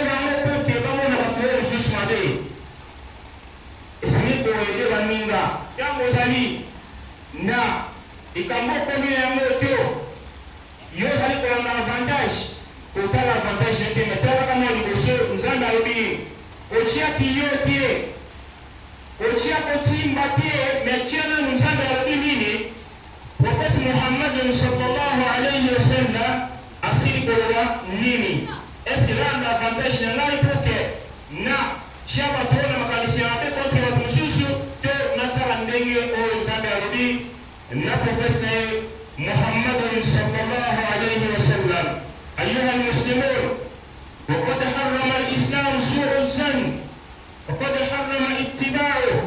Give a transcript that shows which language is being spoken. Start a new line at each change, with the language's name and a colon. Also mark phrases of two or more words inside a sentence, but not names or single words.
Lingala: bango poke bamona batu oyo mosusu mabe esili koyede baninga ntango ozali na likambo okomi na yango to yo ozali kolanda avantage kotala avantage ete me talaka mwa liboso nzambe alobi otiaki yo te otia kotimba te me tia nanu nzambe alobi nini profete muhammadin
Arabic: صلى الله عليه وسلم
Lingala: asili koloba nini eske landa avantage na ngai poke na tia bato oyo na makanisi ya mabe kontre bato mosusu to nasala ndenge oyo nzambe alobi na profete muhammadin
Arabic: صلى الله عليه وسلم. أيها المسلمون وقد حرم الإسلام سوء الظن وقد حرم اتباعه